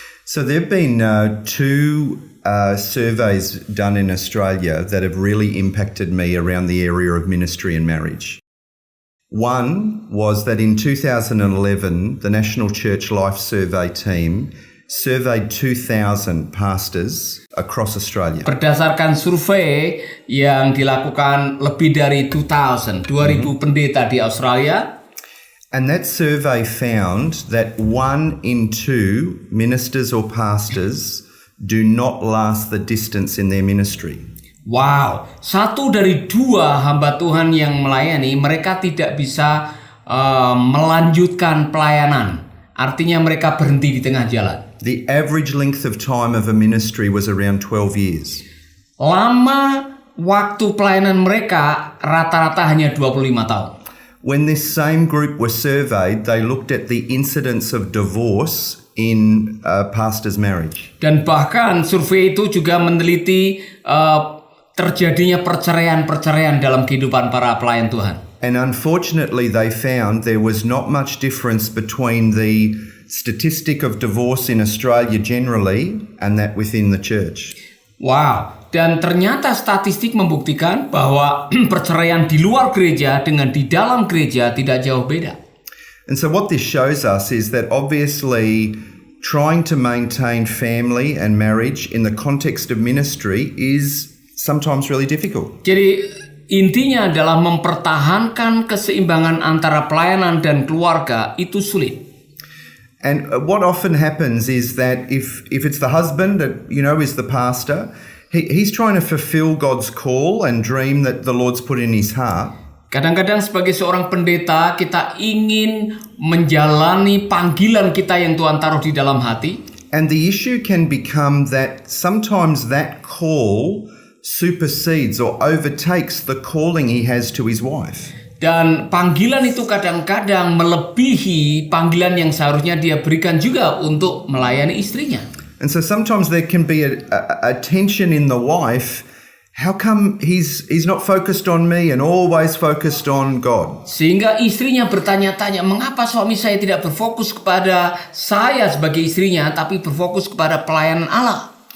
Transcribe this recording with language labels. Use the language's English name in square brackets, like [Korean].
[English] So there have been two surveys done in Australia that have really impacted me around the area of ministry and marriage. One was that in 2011, the National Church Life Survey team surveyed 2,000 pastors across Australia. [Indonesian] Berdasarkan survei yang dilakukan lebih dari 2,000 pendeta di Australia. [English] And that survey found that 1 in 2 ministers or pastors do not last the distance in their ministry. [Indonesian] Wow, 1 dari 2 hamba Tuhan yang melayani, mereka tidak bisa melanjutkan pelayanan. Artinya mereka berhenti di tengah jalan. [English] The average length of time of a ministry was around 12 years. [Indonesian] Lama waktu pelayanan mereka rata-rata hanya 25 tahun. [English] When this same group was surveyed, they looked at the incidence of divorce in a pastor's marriage. [Indonesian] Dan bahkan survei itu juga meneliti terjadinya perceraian-perceraian dalam kehidupan para pelayan Tuhan. [English] And unfortunately, they found there was not much difference between the statistic of divorce in Australia generally and that within the church. [Indonesian] Wow, dan ternyata statistik membuktikan bahwa perceraian di luar gereja dengan di dalam gereja tidak jauh beda. [English] And so what this shows us is that obviously trying to maintain family and marriage in the context of ministry is sometimes really difficult. [Indonesian] Jadi intinya adalah mempertahankan keseimbangan antara pelayanan dan keluarga itu sulit. [English] And what often happens is that if it's the husband that is the pastor, he's trying to fulfill God's call and dream that the Lord's put in his heart. [Indonesian] Kadang-kadang sebagai seorang pendeta kita ingin menjalani panggilan kita yang Tuhan taruh di dalam hati. [English] And the issue can become that sometimes that call supersedes or overtakes the calling he has to his wife. [Indonesian] Dan panggilan itu kadang-kadang melebihi panggilan yang seharusnya dia berikan juga untuk melayani istrinya. [English] And so sometimes there can be a tension in the wife. How come he's not focused on me and always focused on God? [Indonesian] Sehingga istrinya bertanya-tanya, mengapa suami saya tidak berfokus kepada saya sebagai istrinya, tapi berfokus kepada pelayanan Allah?